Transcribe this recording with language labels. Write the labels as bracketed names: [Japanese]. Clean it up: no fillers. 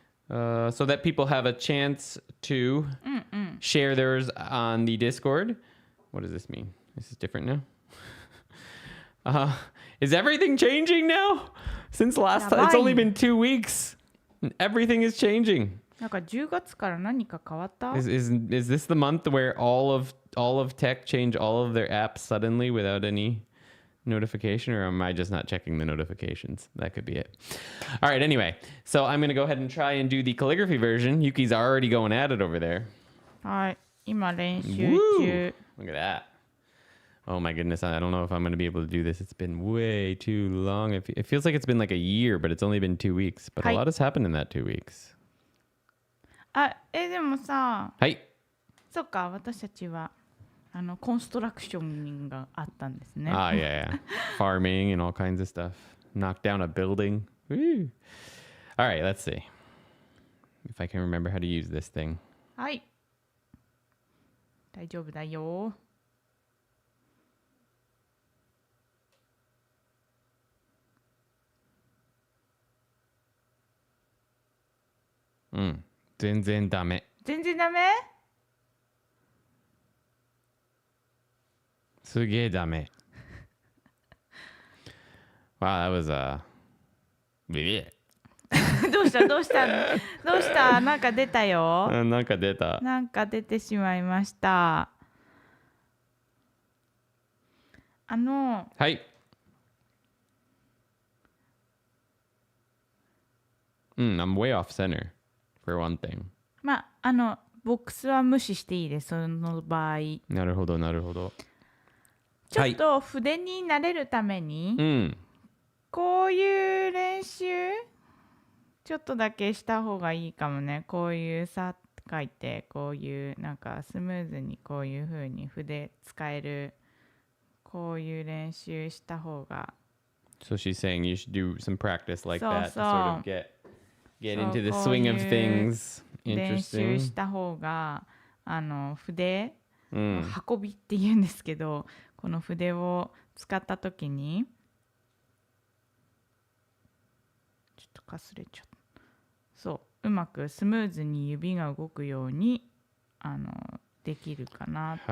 [English] So that people have a chance to share theirs on the Discord. What does this mean? This is different now. Is everything changing now? Since last time, it's only been 2 weeks. Everything is changing. [Japanese] なんか10月から何か変わった？ [English] Is this the month where all of tech change all of their apps suddenly without any notification, or am I just not checking the notifications? That could be it. All right, anyway, so I'm going to go ahead and try and do the calligraphy version. Yuki's already going at it over there. [Japanese] はい、今練習 Woo! 中。 [English] Look at that. Oh my goodness, I don't know if I'm going to be able to do this. It's been way too long. It feels like it's been like a year, but it's only been 2 weeks. But a lot has happened in that 2 weeks. [Japanese] あ、でもさ、はい。そっか、私たちはコンストラクションがあったんですね。 [English] Ah, yeah. Farming and all kinds of stuff. Knock down a building. Woo. All right, let's see if I can remember how to use this thing. [Japanese] はい。大丈夫だよ。全然ダメ。全然ダメ？すげえダメ。 [English] Wow, that was bleh. [Japanese] どうしたどうしたどうしたなんか出たよ。なんか出た。なんか出てしまいました。はい。 [English] I'm way off center for one thing. [Japanese] まあボックスは無視していいです、その場合。なるほど、なるほど。ちょっと筆に慣れるために、こういう練習ちょっとだけした方がいいかもね。こういうさ書いて、こういうなんかスムーズにこういう風に筆使える、こういう練習した方が。 [English] So she's saying you should do some practice like that to [Japanese] そう [English] sort of get into the swing of things. [Japanese] 練習 [English] Interesting. [Japanese] した方が筆、運びって言うんですけど、この筆を使った時にちょっとかすれちゃった。そううまくスムーズに指が動くようにできるかなって。